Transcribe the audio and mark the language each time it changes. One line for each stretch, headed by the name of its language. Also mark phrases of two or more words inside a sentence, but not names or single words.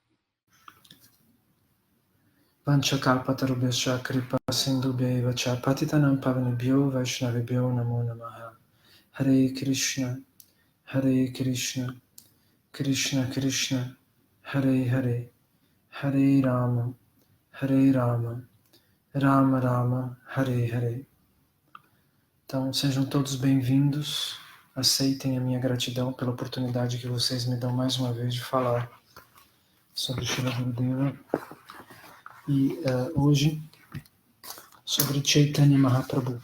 Sanskrit: Vanchakalpatarubhyascha kripa sindhubhyaiva cha patitanam pavanebhyo vaishnavibhyo namo namaha. Hare Krishna, Krishna Krishna, Hare Hare, Hare Rama, Rama Rama, Hare Hare.
Portuguese: Então, sejam todos bem-vindos, aceitem a minha gratidão pela oportunidade que vocês me dão mais uma vez de falar sobre Srila Gurudeva. E hoje, sobre Chaitanya Mahaprabhu.